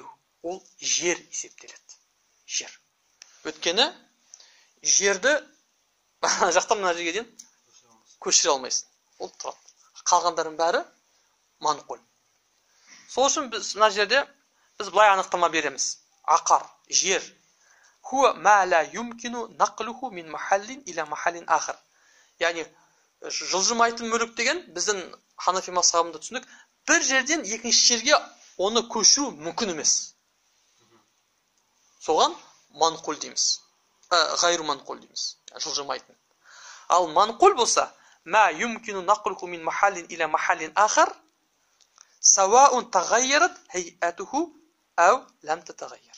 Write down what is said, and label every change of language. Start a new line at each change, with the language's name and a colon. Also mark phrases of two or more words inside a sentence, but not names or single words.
Kazakh: Ол жер есептеледі. Жер. Өткені жерді жақтан мына жерге дейін көшіре алмайсың. Ол тұрады. Қалғандардың бәрі манқул. Сол үшін біз мына жерде біз былай анықтама береміз. Ақар, жер.
Arabic: هو ما لا يمكن نقله من محل إلى محل آخر.
Kazakh: Яғни жылжымайтын мүлік деген біздің Ханафи мазхабында түсінік, бір жерден екінші жерге оны көшіру мүмкін емес. Соған манқул дейміз.
Arabic: غير منقول
Kazakh: дейміз. Жылжымайтын. Ал манқул болса,
Arabic: ما يمكن نقله من محل إلى محل آخر سواء تغيرت هيئته أو لم تتغير.